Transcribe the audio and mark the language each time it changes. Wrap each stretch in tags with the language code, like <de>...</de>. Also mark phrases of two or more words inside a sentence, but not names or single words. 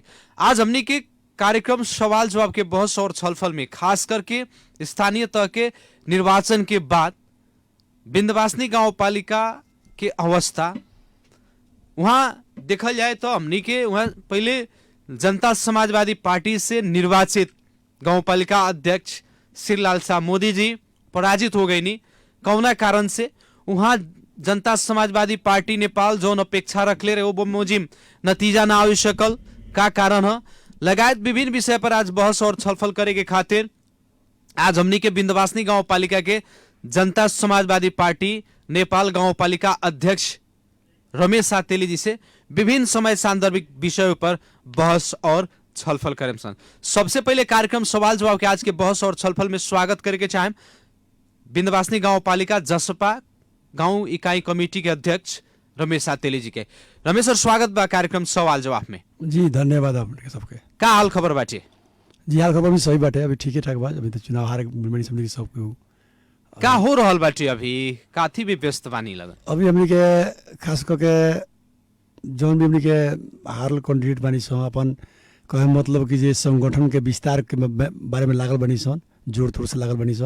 <bho>आज हमनी के कार्यक्रम सवाल जवाब के बहस और छलफल में खास करके स्थानीय तह के निर्वाचन के बाद विन्ध्यवासिनी गाउँपालिका के अवस्था वहाँ देखल जाए तो हमनी के वहाँ पहले जनता समाजवादी पार्टी से निर्वाचित गाउँपालिका अध्यक्ष श्रीलाल शाह मोदी जी पराजित हो गई नी। कौना कारण से वहाँ जनता समाजवादी पार्टी नेपाल जौन अपेक्षा रखले रहे वो बमोजिम नतीजा ना आ सकल, का कारण है लगायत विभिन्न विषय पर आज बहस और छलफल करे के खातिर आज हमनी के विन्ध्यवासिनी गाउँपालिका के जनता समाजवादी पार्टी नेपाल गाउँपालिका अध्यक्ष रमेश शाह तेली जी से विभिन्न समय सान्दर्भिक विषयों पर बहस और छलफल करें सन। सबसे पहले कार्यक्रम सवाल जवाब के आज के बहस और छलफल में स्वागत करे के चाहें विन्ध्यवासिनी गाउँपालिका जसपा गाउँ इकाई कमिटी के अध्यक्ष रमेश शाह तेली जी के। रमेश सर, स्वागत बा कार्यक्रम सवाल जवाब में। जी धन्यवाद आपके सबके। का हाल खबर बाटे? जी हाल खबर भी सही बाटे, अभी ठीक ठाक बा। अभी तो चुनाव हारे बड़ी समझ सबके का हो रहल बाटे, अभी काथी भी व्यस्त बानी लगा। अभी हमनी के खास करके जौन भी हमनी के हार कैंडिडेट बानी सो अपन कहे मतलब कि जे संगठन के विस्तार के बारे में लागल बनी सन, जोड़ तोड़ से लागल बनी सन</bho>